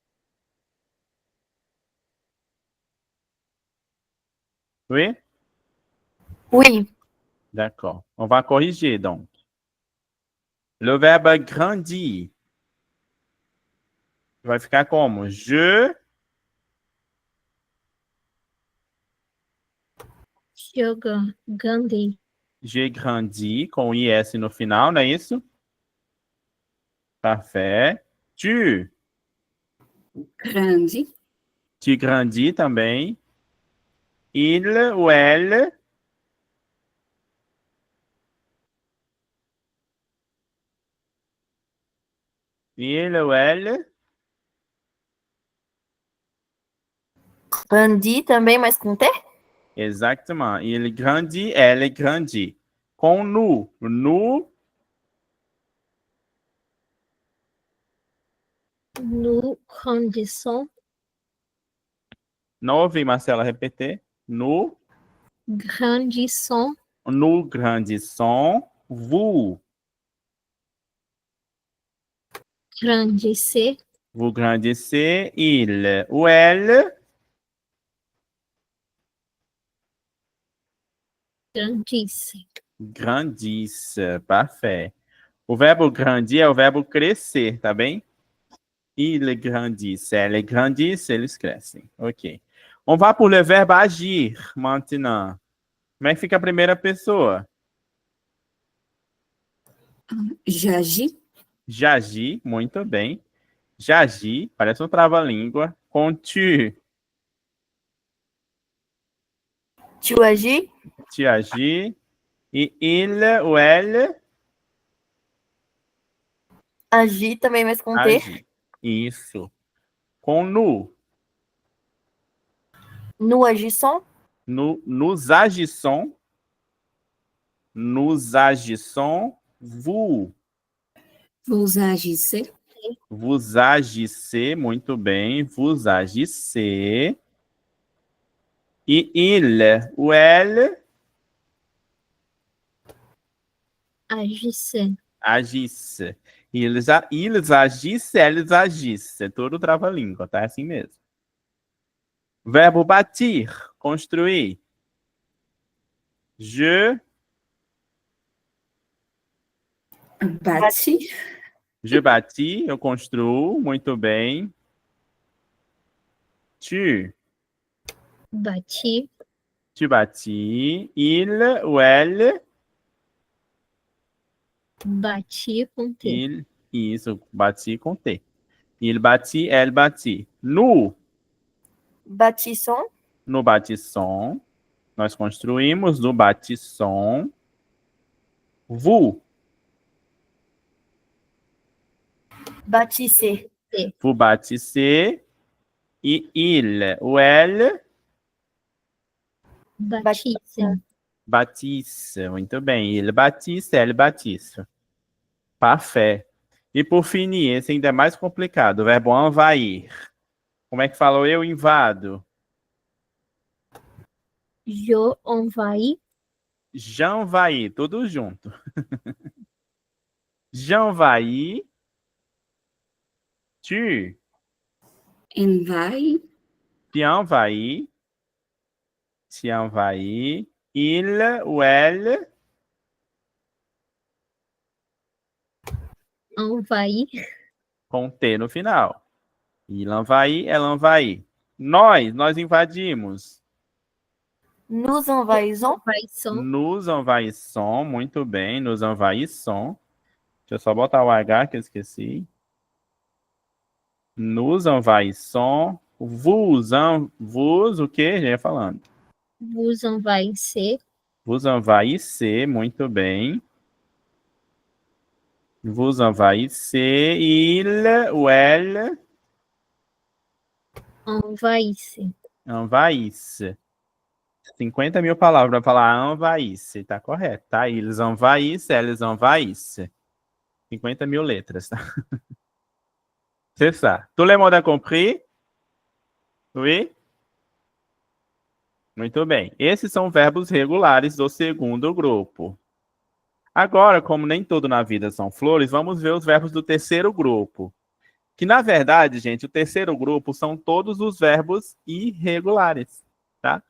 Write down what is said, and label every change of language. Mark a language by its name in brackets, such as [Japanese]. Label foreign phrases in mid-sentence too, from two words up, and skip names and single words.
[French] Oui? Oui. D'accord. On va corriger donc. Le verbe grandir [Portuguese] vai ficar como? Yoga, Gandhi. [French] J'ai grandi [Portuguese] com IS no final, não é isso? [French] Parfait. [Portuguese] Grande. [French] Tu grandis também. Il ou elle. Il ou elle [Portuguese] Grandi também, mas com T? [French] Exactement. Il grandit, elle grandit. Com nous. Nous, Nous grandissons. [Portuguese] não ouvi, Marcela, repetir. [French] Nous Grandissons. grandissons. Vous Grandissez. grandissez. Il ou elle Grandisse. grandissent. Parfait. [Portuguese] O verbo grandir é o verbo crescer, tá bem? [French] Il grandissent, elles grandissent, [Portuguese] eles crescem. Ok. [French] On va pour le verbe agir, maintenant. [Portuguese] Como é que fica a primeira pessoa? [French] J'agis. J'agis, [Portuguese] muito bem. J'agis, parece um trava-língua. Com tu, [French] Tu agis? tu agis. E il ou elle [Portuguese] Agis também, mas com T? agit. Isso. Com nous, [French] Nous agissons? nous agissons. Nous agissons. Vous Vous agissez. Vous agissez, [Portuguese] muito bem. [French] Vous agissez. E il ou elle Agissez. agisse. Ils agissent, elles agissent. [Portuguese] É todo trava-língua, tá? É assim mesmo. Verbo bâtir, construir. [French] Je Bâti. bâtis, [Portuguese] eu construo, muito bem. [French] Tu Bâti. bâtis. Il ou elle [Portuguese] Bâti com T. isso, [French] bâti [Portuguese] com T. [French] Il bâtit, elle bâtit. Nous Bâtissons? bâtissons. [Portuguese] Nós construímos, [French] nous bâtissons. Vous Bâtissez? vous bâtissez. E il ou elle Bâtisse. bâtisse. [Portuguese] Muito bem. [French] Il bâtisse, elle bâtisse. Parfait. [Portuguese] E por finir, esse ainda é mais complicado. O verbo envahir. Como é que falou? Eu invado. [French] Je envahis. J'envahis. [Portuguese] Tudo junto. [French] J'envahis. Tu Envahis. envahis. Tu envahis. Il ou elle Envahis. [Portuguese] com T no final. [French] Il envahit, elle envahit. [Portuguese] Nós invadimos. [French] Nous envahissons? Envahissons. Nos envahissons, [Portuguese] muito bem, [French] nos envahissons. [Portuguese] Deixa eu só botar o H que eu esqueci. [French] Nos envahissons. [Portuguese] Vos, o que? Já ia falando. [French] Vous envahissez. Vous envahissez, [Portuguese] muito bem. [French] Vous envahissez. Il ou elle Envahissez. envahisse. [Portuguese] 50 mil palavras para falar envahisse, tá correto, tá? Eles [French] envahissent, elles envahissent. [Portuguese] 50 mil letras, tá? [French] C'est ça. Tout le monde a compris? Oui? [Portuguese] Muito bem. Esses são verbos regulares do segundo grupo. Agora, como nem tudo na vida são flores, vamos ver os verbos do terceiro grupo. Que, na verdade, gente, o terceiro grupo são todos os verbos irregulares, tá?